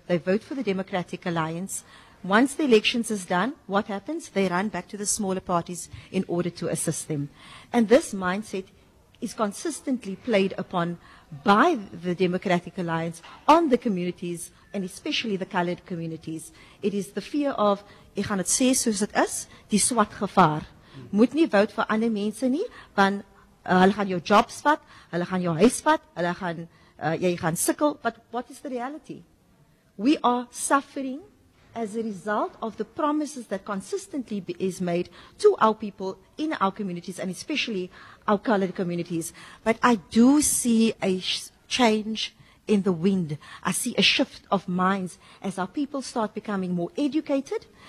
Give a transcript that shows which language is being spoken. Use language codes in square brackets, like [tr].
[en] They vote for the Democratic Alliance. Once the elections is done, what happens? They run back to the smaller parties in order to assist them. And this mindset is consistently played upon by the Democratic Alliance on the communities, and especially the colored communities. It is the fear of, [af] ek gaan dit sê soos dit is, die swart gevaar. Moet nie vote vir ander mense nie, want hulle gaan jou jobs vat, hulle gaan jou huis vat, hulle gaan, jy gaan sikkel. [en] But what is the reality? We are suffering as a result of the promises that consistently is made to our people in our communities, and especially our colored communities. But I do see a change in the wind. I see a shift of minds as our people start becoming more educated.